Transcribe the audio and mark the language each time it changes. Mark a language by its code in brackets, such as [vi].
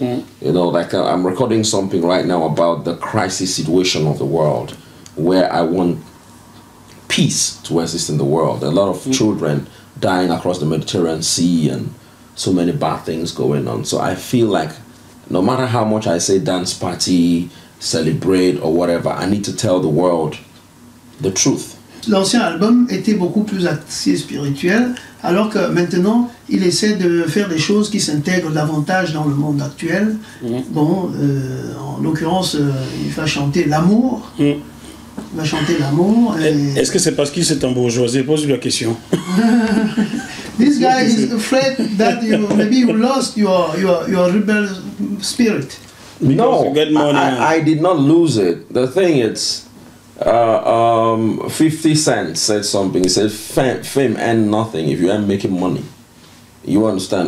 [en] You know, like I'm recording something right now about the crisis situation of the world, where I want peace to exist in the world. A lot of children dying across the Mediterranean Sea and so many bad things going on. So I feel like no matter how much I say dance party, celebrate or whatever, I need to tell the world the truth. [fr] L'ancien album était beaucoup plus axé spirituel, alors que maintenant, il essaie de faire des choses qui s'intègrent davantage dans le monde actuel. Bon, en l'occurrence, il va chanter l'amour. Il va chanter l'amour. Est-ce que c'est parce qu'il s'est embourgeoisé? Pose-lui la question. [en] This guy is afraid that maybe you lost your rebel spirit. No, I did not lose it. The thing is, 50 Cent said something. He said, fame and nothing if you ain't making money. You understand?